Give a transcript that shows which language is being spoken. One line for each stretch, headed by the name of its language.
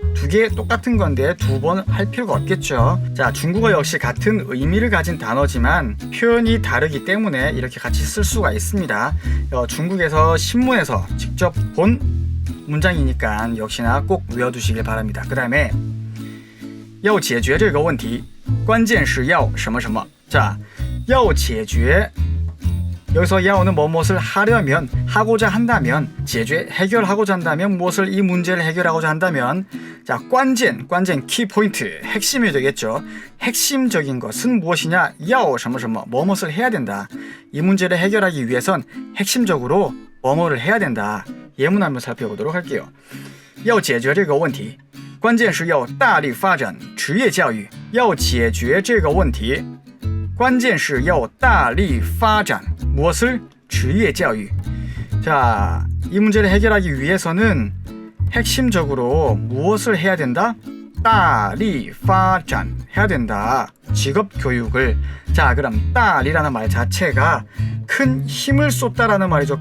Korean: 두 개 똑같은 건데 두 번 할 필요가 없겠죠. 자, 중국어 역시 같은 의미를 가진 단어지만 표현이 다르기 때문에 이렇게 같이 쓸 수가 있습니다. 중국에서 신문에서 직접 본 문장이니까 역시나 꼭 외워두시길 바랍니다. 그 다음에
Chinese: 要解决这个问题关键是要什么什么.
Korean: 자,
Chinese: 要解决,
Korean: 여기서 야오는 무엇을 하려면, 하고자 한다면,解决, 해결하고자 한다면, 무엇을, 이 문제를 해결하고자 한다면, 자, 관键, 키포인트, 핵심이 되겠죠. 핵심적인 것은 무엇이냐?
Chinese: 要什么什么,
Korean: 무엇을 해야 된다. 이 문제를 해결하기 위해선 핵심적으로 뭐뭐를 해야 된다. 예문 한번 살펴보도록 할게요.
Chinese: 要解决这个问题关键是要大力发展职业教育. 要解决这个问题关键是要大力发展
Korean: 무엇을?
Chinese: 职业教育.
Korean: 자, 이 문제를 해결하기 위해서는 핵심적으로 무엇을 해야 된다?
Chinese: 大力发展
Korean: 해야 된다. 직업 교육을. 자, 그럼 大力라는 말 자체가 큰 힘을 쏟다라는 말이죠.